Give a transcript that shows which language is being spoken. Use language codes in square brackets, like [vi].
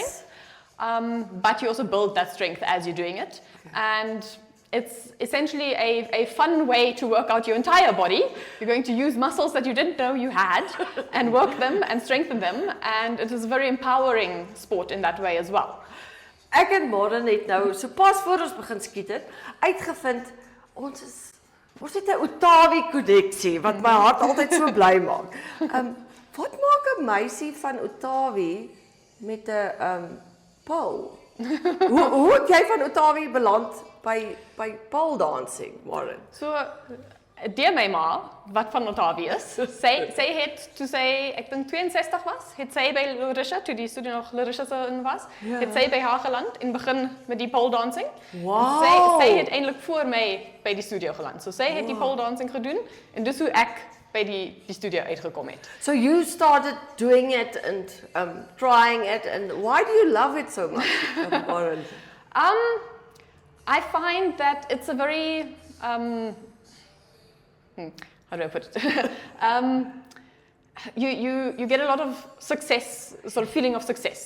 [en] strength. But you also build that strength as you're doing it. And it's essentially a fun way to work out your entire body. You're going to use muscles that you didn't know you had and work them and strengthen them. And it is a very empowering sport in that way as well. [af] Ek en Maren het nou, so pas voor ons begin skiet het, uitgevind, ons het 'n Otawi koneksie, wat my hart altyd so bly maak. Wat maak 'n meisie van Otawi met 'n pole? Hoe het jy van Otawi beland by pole dancing, Maren? So deur my ma, wat van Ottavie is, sy het, toe sy, ek dink 62 was, het sy by Larissa, toe die studie nog Larissa in was, het sy by haar geland en begin met die pole dancing. Wow. Sy het eintlik voor my by die studio geland. So sy het die pole dancing gedoen en dis hoe ek by die studio uitgekom het. [en] So you started doing it and trying it, and why do you love it so much, Warren? I find that it's a very how do I put it? You get a lot of success, sort of feeling of success.